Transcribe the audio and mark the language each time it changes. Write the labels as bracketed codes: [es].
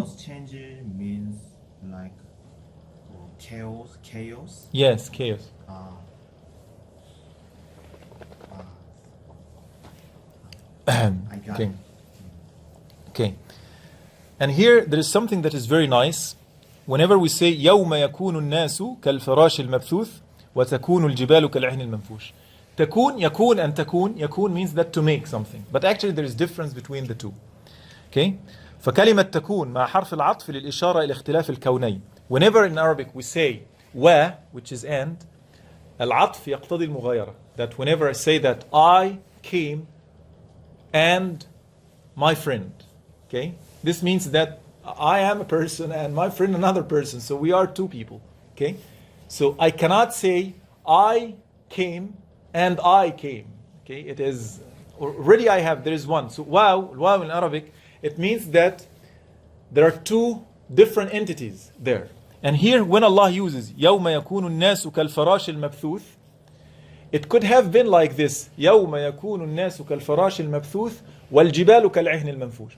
[en] those changes means like chaos. Yes, chaos. I got Okay. it. Okay. And here there is something that is very nice. Whenever we say [ar] يوم يكون الناس كالفراش المبثوث وتكون الجبال كالعهن المنفوش. تكون, يكون and تكون. [en] يكون means that to make something. But actually there is difference between the two. Okay? [ar] فكلمة تكون مع حرف العطف للإشارة إلى اختلاف الكونين. [en] Whenever in Arabic we say و, which is and, [ar] العطف يقتضي المغايرة. [en] That whenever I say that I came and my friend. Okay? This means that I am a person and my friend another person. So we are two people. Okay? So I cannot say I came and I came. Okay? It is already there is one. So wow in Arabic, it means that there are two different entities there. And here when Allah uses [ar] يوم يكون الناس كالفراش المبثوث, [en] it could have been like this [ar] يوم يكون الناس كالفراش المبثوث والجبال كالعهن المنفوش.